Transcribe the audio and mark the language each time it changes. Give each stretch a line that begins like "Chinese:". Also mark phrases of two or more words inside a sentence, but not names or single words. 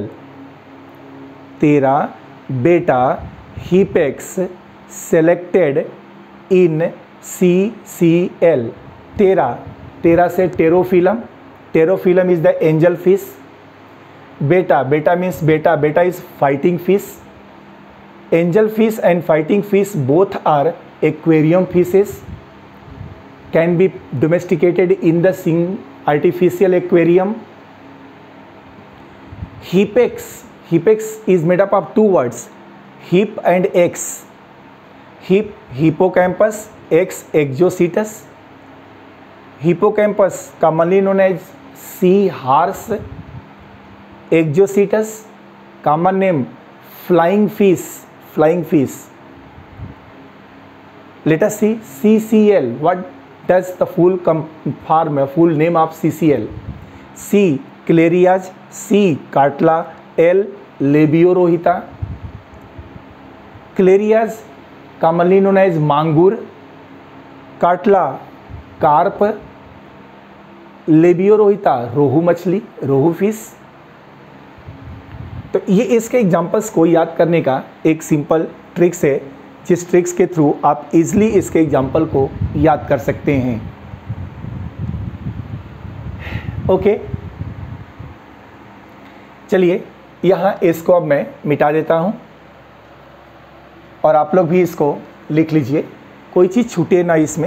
Hindi: तेरा बेटा हिपेक्स
English: selected in CCL.
Hindi: तेरा से
English: Pterophyllum, Pterophyllum is the angel fish. Beta means Beta is fighting fish. angel fish and fighting fish both are aquarium fishes, can be domesticated in the artificial aquarium. Hipex is made up of two words, hip and x. Hip, hippocampus, x, exocetus. Hippocampus commonly known as sea horse. Exocetus common name flying fish. Let us see CCL. What does the full name of CCL? C. Clerias, C. Cartla, L. Labiorohita. Clerias commonly known as mangur, Cartla carp, Labiorohita
Hindi: रोहू मछली,
English: रोहू फिश।
Hindi: तो ये इसके एग्जाम्पल्स को याद करने का एक
English: simple tricks
Hindi: है, जिस ट्रिक्स के थ्रू आप इजीली इसके एग्जाम्पल को याद कर सकते हैं। ओके, चलिए यहाँ इसको अब मैं मिटा देता हूँ और आप लोग भी इसको लिख लीजिए, कोई चीज़ छूटे ना इसमें।